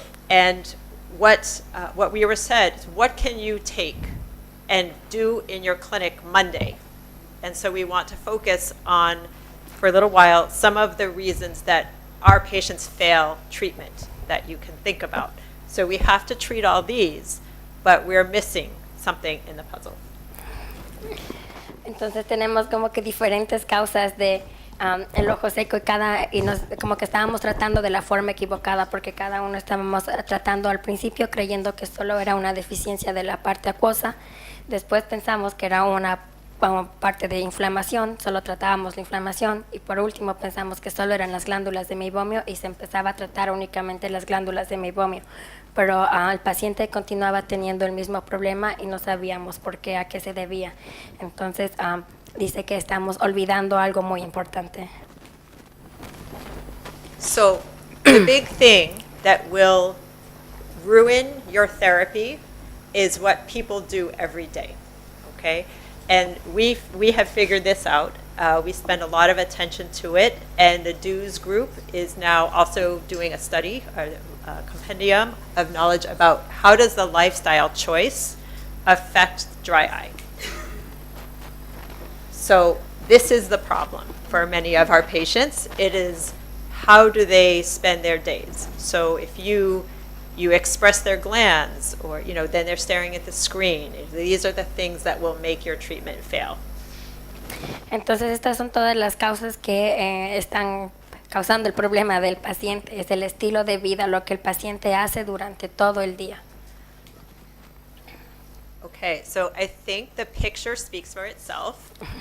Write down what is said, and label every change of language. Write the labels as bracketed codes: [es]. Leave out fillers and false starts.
[en] And what we were said is, what can you take and do in your clinic Monday? And so we want to focus on, for a little while, some of the reasons that our patients fail treatment that you can think about. So we have to treat all these, but we're missing something in the puzzle. [es] Entonces tenemos como que diferentes causas de el ojo seco, y como que estábamos tratando de la forma equivocada, porque cada uno estábamos tratando al principio creyendo que solo era una deficiencia de la parte acuosa. Después pensamos que era una parte de inflamación, solo tratábamos la inflamación y por último pensamos que solo eran las glándulas de meibomio y se empezaba a tratar únicamente las glándulas de meibomio, pero el paciente continuaba teniendo el mismo problema y no sabíamos por qué, a qué se debía. Entonces dice que estamos olvidando algo muy importante. [en] So the big thing that will ruin your therapy is what people do every day, okay? And we have figured this out. We spend a lot of attention to it, and the DO's group is now also doing a study, a compendium of knowledge about how does the lifestyle choice affect dry eye. So this is the problem for many of our patients. It is how do they spend their days? So if you express their glands, or then they're staring at the screen. These are the things that will make your treatment fail. [es] Entonces estas son todas las causas que están causando el problema del paciente. Es el estilo de vida, lo que el paciente hace durante todo el día. [en] Okay, so I think the picture speaks for itself.